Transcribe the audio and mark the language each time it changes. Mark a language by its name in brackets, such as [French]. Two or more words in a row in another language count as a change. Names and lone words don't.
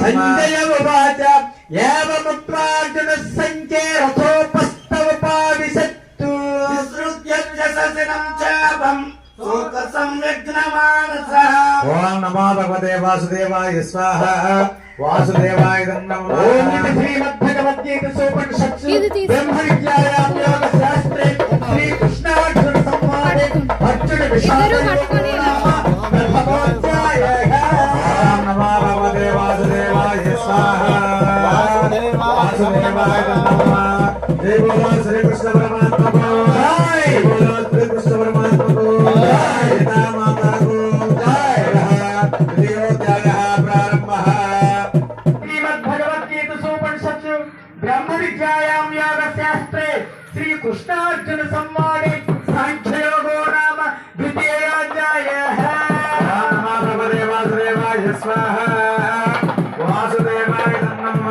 [Sanskrit] सञ्जय उवाच एवमुक्त्वार्जुनः सङ्ख्ये रथोपस्थमुपाविशत्तु विसृज्य च ससिनं चापं शोकसंविघ्नमानसः ఓం నమో భగవతే వాసుదేవాయ స్వాహ వాసుదేవాయ నమః ॐ इति श्रीमद्भगवद्गीतासूपनिषत्सु [Telugu] ఇది తీసుకో. [Sanskrit] ब्रह्मविद्यायां योगशास्त्रे श्रीकृष्णार्जुनसंवादे अर्जुन [Telugu] ఇద్దరూ పట్టుకొని [Sanskrit] ఓం నమో భగవతే వాసుదేవాయ స్వాహ వాసుదేవాయ నమః [Telugu] జై బోలో శ్రీకృష్ణ పరమాత్మకు జై బోలో శ్రీకృష్ణ పరమాత్మకు జై సీతామాతకు జై [Sanskrit] త్రియోధ్యాయः ప్రారంభः श्रीमद्भगवद्गीतासूपनिषत्सु ब्रह्मविद्यायां योगशास्त्रे श्रीकृष्णार्जुनसंवादे साङ्ख्ययोगो नाम द्वितीयोऽध्यायः ఓం నమో భగవతే వాసుదేవాయ స్వాహ వాసుదేవాయ నమః